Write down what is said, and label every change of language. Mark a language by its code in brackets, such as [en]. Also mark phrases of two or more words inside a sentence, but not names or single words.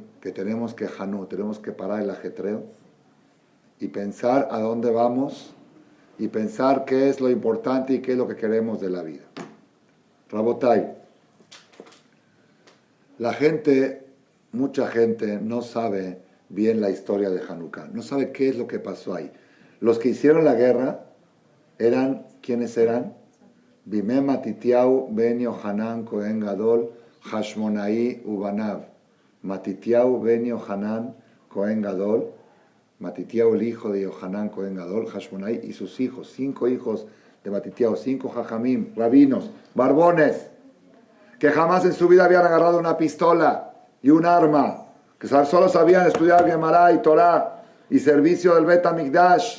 [es] Que tenemos que parar el ajetreo y pensar a dónde vamos y pensar qué es lo importante y qué es lo que queremos de la vida. Rabotai, mucha gente no sabe bien la historia de Hanukkah, no sabe qué es lo que pasó ahí. Los que hicieron la guerra ¿quiénes eran? [he] בימי מתתיהו בן יוחנן כהן גדול חשמונאי ובניו. [es] Matitiau ben Yohanan Cohen Gadol, Matitiau el hijo de Yohanan Cohen Gadol, Hashmonai y sus hijos, 5 hijos de Matitiau, 5 jajamim, rabinos, barbones, que jamás en su vida habían agarrado una pistola y un arma, que solo sabían estudiar Gemara y Torah y servicio del Bet HaMikdash.